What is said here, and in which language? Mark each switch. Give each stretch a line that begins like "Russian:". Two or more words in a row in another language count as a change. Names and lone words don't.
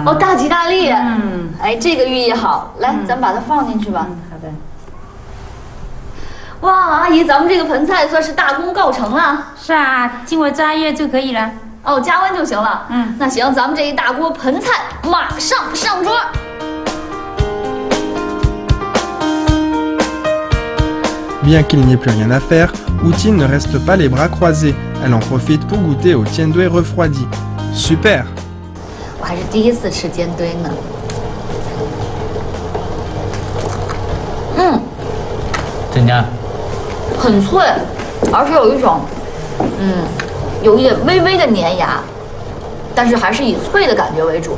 Chinese: 哦，大吉大利。这个寓意好。来，咱们把它放进去吧。好的。哇，阿姨，咱们这个盆菜算是大功告成了。是啊，经过加热就可以了。哦，加温就行了。那行，咱们这一大锅盆菜马上上桌。
French: Bien qu'il n'y ait plus rien à faire, Outine ne reste pas les bras croisés. Elle en profite pour goûter au tiendoué refroidi. Super!
Chinese: 哇，还是第一次吃煎堆呢。怎样？很脆，而且有一种，有一点微微的粘牙，但是还是以脆的感觉为主。